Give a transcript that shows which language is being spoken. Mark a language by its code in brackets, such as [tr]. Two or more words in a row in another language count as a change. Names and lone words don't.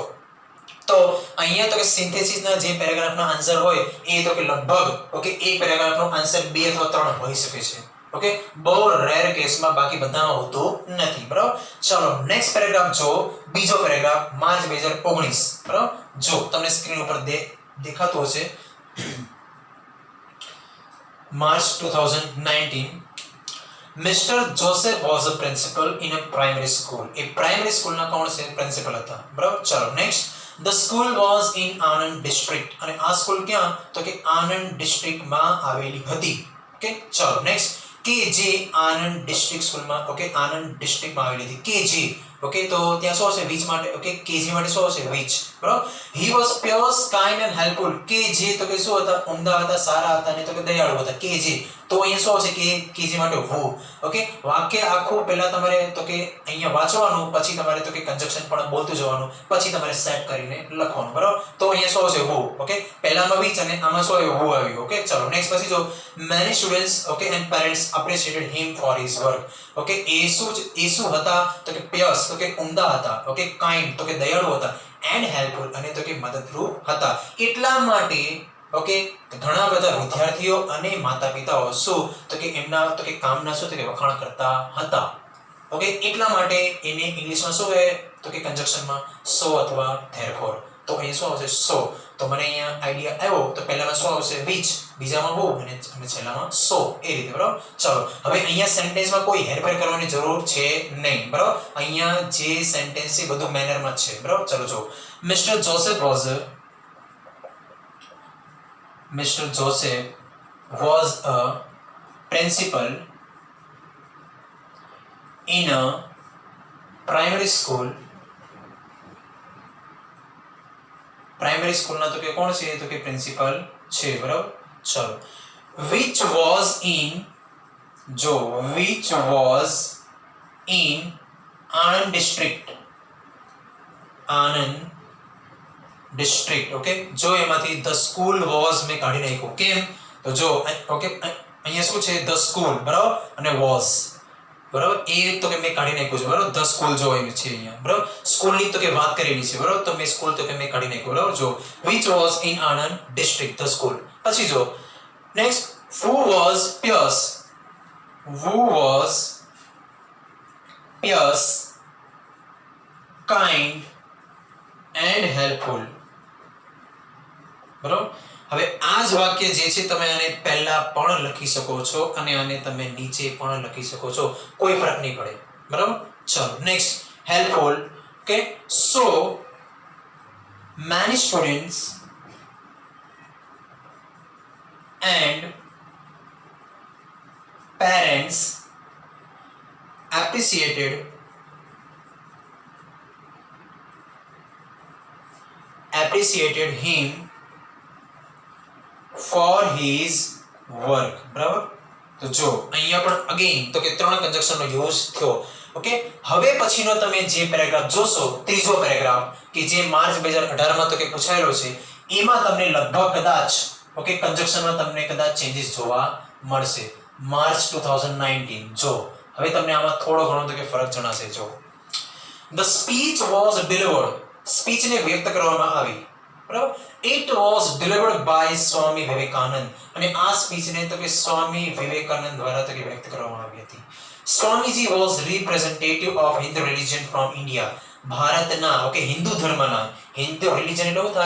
[gu] તો અહીંયા તો કે સિન્થેસિસના જે પેરેગ્રાફનો આન્સર હોય એ તો કે લગભગ ઓકે એક પેરેગ્રાફનો આન્સર 2 અથવા 3 હોઈ શકે છે. ઓકે બહુ રેર કેસમાં, બાકી બધામાં હોતું નથી. બરાબર? ચલો [en] next paragraph [gu] જો બીજો પેરેગ્રાફ માર્ચ 2019. બરાબર? જો તમને સ્ક્રીન ઉપર દેખાતો હશે માર્ચ 2019. [en] Mr. Joseph was a principal in a primary school. [gu] એ [en] primary school [gu] કોણ છે? પ્રિન્સિપલ હતા. બરાબર? ચલો નેક્સ્ટ. [en] The school was in Anand district. [gu] અને આ સ્કૂલ ક્યાં? તો કે આનંદ ડિસ્ટ્રિક્ટમાં આવેલી હતી. ઓકે ચલો નેક્સ્ટ. કે જે આનંદ ડિસ્ટ્રિક્ટ સ્કૂલમાં ઓકે આનંદ ડિસ્ટ્રિક્ટમાં આવેલી હતી. કે જે ઓકે તો ત્યાં શું હશે? which માટે ઓકે કેજી માટે શું હશે? [en] which. બરાબર? he was pious, kind and helpful. [gu] કે જે તો કે શું હતા? ઉમદા હતા, સારા હતા અને તો કે દયાળુ હતા. કે જે તો અહીંયા શું હશે? કે કેજી માટે who. ઓકે વાક્ય આખું પહેલા તમારે તો કે અહીંયા વાંચવાનું, પછી તમારે તો કે કંજક્શન પણ બોલતું જવાનું, પછી તમારે સેટ કરીને લખવાનું. બરાબર? તો અહીંયા શું હશે? who. ઓકે પહેલામાં which અને આમાં શું આવ્યું? who આવ્યું. ઓકે ચલો નેક્સ્ટ. પછી જો [en] many students okay and parents appreciated him for his work. [gu] ઓકે એ શું હતા? તો કે pious તો કે ઉમદા હતા. ઓકે kind તો કે દયાળુ હતા. and helpful અને તો કે મદદરૂપ હતા. એટલા માટે ઓકે ઘણા બધા વિદ્યાર્થીઓ અને માતા પિતાઓ શું તો કે એમના તો કે કામના શું તો કે વખાણ કરતા હતા. ઓકે એટલા માટે એને ઇંગ્લિશમાં શું કહે તો કે કંજક્શનમાં so અથવા therefore. તો અહીં શું આવશે? so. તો મને અહીંયા આઈડિયા આવ્યો. તો પહેલામાં શું આવશે? which, બીજામાં who અને છેલ્લામાં so. એ રીતે. બરાબર? ચલો હવે અહીંયા સેન્ટેન્સમાં કોઈ હેરફેર કરવાની જરૂર છે નહીં. બરાબર? અહીંયા જે સેન્ટેન્સ છે બધું મેનરમાં જ છે. બરાબર? ચલો જો Mr. [en] Joseph was a principal in a primary school. primary school [gu] તો કે કોણ છે? તો કે પ્રિન્સિપલ છે. બરાબર? [en] ચલો which was in Anand district. [gu] ઓકે જો એમાંથી [en] the school was [gu] મેં કાઢી નાખ્યું. કેમ? તો જો ઓકે અહીંયા શું છે? [en] the school. [gu] બરાબર? અને was. બરાબર? એ તો કે મેં કાઢી નાખ્યું છે. બરાબર? [en] the school [gu] જો આવ્યું છે અહીંયા. બરાબર? સ્કૂલની તો કે વાત કરેલી છે. બરાબર? તો મેં સ્કૂલ તો કે મેં કાઢી નાખ્યું. બરાબર? [en] જો which was in Anand district, the school. [gu] પછી જો [en] next who was pious, kind and helpful. [gu] બરાબર? હવે આ જ વાક્ય જે છે તમે આને પહેલા પણ લખી શકો છો અને આને તમે નીચે પણ લખી શકો છો. કોઈ ફરક નહીં પડે. બરાબર? ચલો નેક્સ્ટ helpful. [en] ઓકે so many students and parents appreciated him for his work. [gu] બરાબર? તો જો અહીંયા પણ અગેન તો કે 3 કંજક્શનનો યુઝ થયો. ઓકે હવે પછીનો તમે જે પેરેગ્રાફ જોશો, ત્રીજો પેરેગ્રાફ કે જે માર્ચ 2018 માં તો કે પૂછાયેલો છે, એમાં તમને લગભગ કદાચ ઓકે કંજક્શનમાં તમને કદાચ ચેન્જીસ જોવા મળશે. માર્ચ 2019 જો હવે તમને આમાં થોડો ઘણો તો કે ફરક જણાશે. [en] જો the speech was delivered. [gu] સ્પીચને વ્યક્ત કરવામાં આવી. બરાબર. [en] It was delivered by [gu] સ્વામી વિવેકાનંદ, અને આ સ્પીચને તો કે સ્વામી વિવેકાનંદ દ્વારા તો કે વ્યક્ત કરવામાં આવી હતી. [en] Swamiji was representative of Hindu religion from India, [gu] ભારતના ઓકે હિન્દુ ધર્મના, [en] Hindu religion [gu] એટલે શું થાય?